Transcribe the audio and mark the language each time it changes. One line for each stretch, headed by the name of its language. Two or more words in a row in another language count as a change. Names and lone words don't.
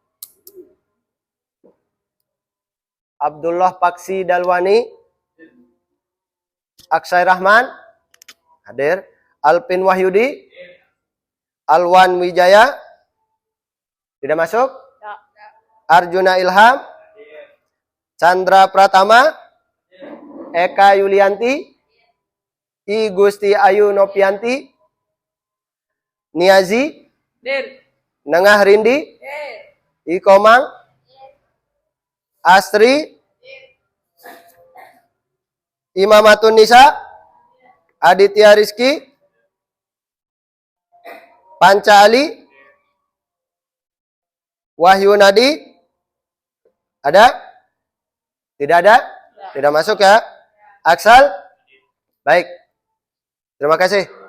Indonesian: Abdullah Paksi Dalwani, Aksai Rahman, hadir. Alpin Wahyudi, Alwan Wijaya, tidak masuk. Arjuna Ilham, Chandra Pratama, Eka Yulianti, I Gusti Ayu Nopianti, Niazi, Nengah Rindi, I Komang, Astri, Imamatun Nisa, Aditya Rizky, Panca Ali, Wahyu Nadi, ada? Tidak ada? Tidak masuk ya? Aksal? Baik. Terima kasih.